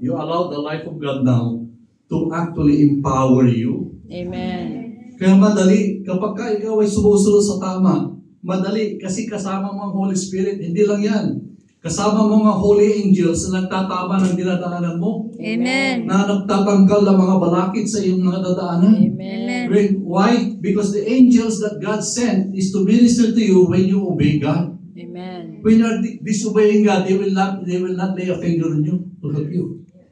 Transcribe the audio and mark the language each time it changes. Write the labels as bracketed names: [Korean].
[English] You allow the life of God now to actually empower you. Amen. [Filipino] Kaya madali, kapag ka ikaw ay sumusunod sa tama, madali, kasi kasama mo ang Holy Spirit. Hindi lang yan. Kasama mo ang Holy Angels na nagtatama ng dinadaanan mo. Amen. Na nagtatanggal ng mga balakid sa iyong mga dadaanan. Amen. [English] Why? Because the angels that God sent is to minister to you when you obey God. Amen. When you are disobeying God, they will not lay a finger on you to help you.